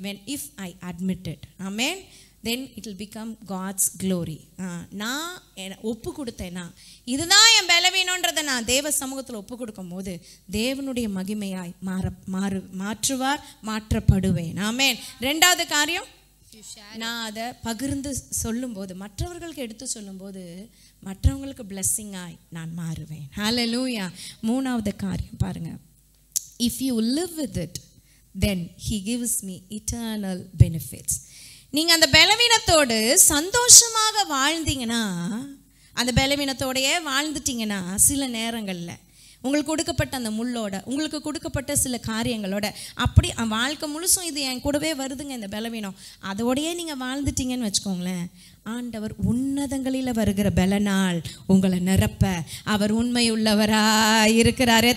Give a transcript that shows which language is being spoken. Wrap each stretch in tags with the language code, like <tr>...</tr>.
<en>when if I admit it, amen, then it will become God's glory.</en> <ta>நான் ஒப்பு கொடுத்தேன்னா, இதுதான் என் பலவீனன்றதை நான் தேவ சமூகத்தில் ஒப்பு கொடுக்கும் போது தேவனுடைய மகிமையாய் மாற்றுவார், மாற்றப்படுவேன். ஆமென். 2வது காரியம், நான் அதை பகிர்ந்து சொல்லும்போது, மற்றவர்களுக்கு எடுத்து சொல்லும்போது மற்றவங்களுக்கு பிளெஸ்ஸிங்காய் நான் மாறுவேன். ஹல்லேலூயா. 3வது காரியம் பாருங்க,</ta> <en>if you live with it then he gives me eternal benefits.</en> <ta>நீங்க அந்த பலவீனத்தோடு சந்தோஷமாக வாழ்ந்தீங்கன்னா, அந்த பலவீனத்தோடையே வாழ்ந்துட்டீங்கன்னா, சில நேரங்களில் உங்களுக்கு கொடுக்கப்பட்ட அந்த முள்ளோட, உங்களுக்கு கொடுக்கப்பட்ட சில காரியங்களோட, அப்படி வாழ்க்கை முழுசும் இது என் கூடவே வருதுங்க இந்த பலவீனம், அதோடையே நீங்கள் வாழ்ந்துட்டீங்கன்னு வச்சுக்கோங்களேன், ஆண்டவர் உன்னதங்களில் வருகிற பலனால் உங்களை நிரப்ப அவர் உண்மையுள்ளவராய் இருக்கிறார்.</ta>